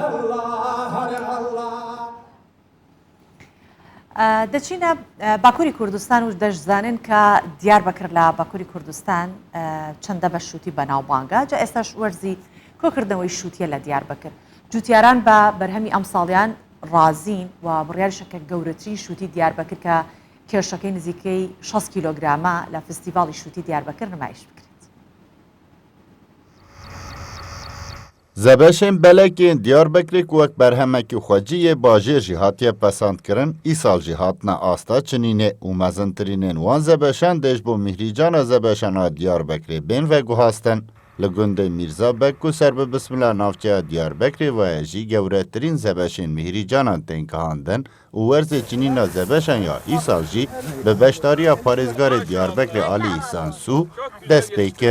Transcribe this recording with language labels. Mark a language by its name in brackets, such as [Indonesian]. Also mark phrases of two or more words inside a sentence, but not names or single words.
[Central Kurdish] دەچینە باکووری کوردستان و دەشزانن کە دیار بەکر لە باکووری کوردستان چەندە بە شووتی بەناوبانگە جا ئێستاش وەرزی کۆکردنەوەی شووتیە لە دیار بەکر جوتیاران بە بەرهەمی ئەم ساڵیان ڕازین و بڕیارشەکە گەورەترین شووتی دیار بەکر کە کێشەکەی نزیکەی 6 کیلۆگرامە لە فستیڤاڵی شووتی دیار بەکر نمایش بکرێت. [Kurdish] زەبەشên belekên Diyarbekirê ku wek berhemekî xweciyê bajêr jî hatiye pesandkirin, îsal jî hatine asta çinînê û mezintirînên wan zebeşan dê ji bo mihrîcana zebeşana Diyarbekirê bên veguhastin. Li gundê Mîrzabek ku ser bi bismila navçeya Diyarbekirê waye jî gewretirîn zebeşên mihrîcanan tên gihandin û werzê çinîna zebeşan ya îsal jî bi beşdariya parêzgarê Diyarbekirê Alî İhsan Sû dest pê kir.